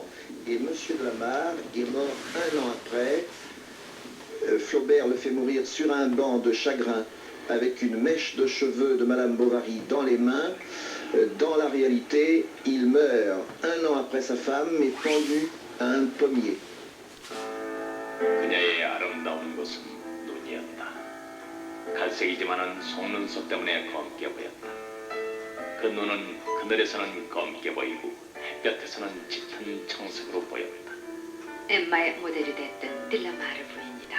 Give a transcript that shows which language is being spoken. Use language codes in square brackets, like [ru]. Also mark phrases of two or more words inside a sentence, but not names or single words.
[fr] Et Monsieur de la Mare est mort 1 an après. Flaubert le fait mourir sur un banc de chagrin avec une mèche de cheveux de Madame Bovary dans les mains. Dans la réalité, il meurt 1 an après sa femme, mais pendu à un pommier. [ko] 그녀의 아름다운 것은 눈이었다. 갈색이지만은 속눈썹 때문에 검게 보였다. 그 눈은 그늘에서는 검게 보이고 햇볕에서는 짙은 청색으로 보였다. 엠마의 모델이 됐던 딜라마르 부인이다.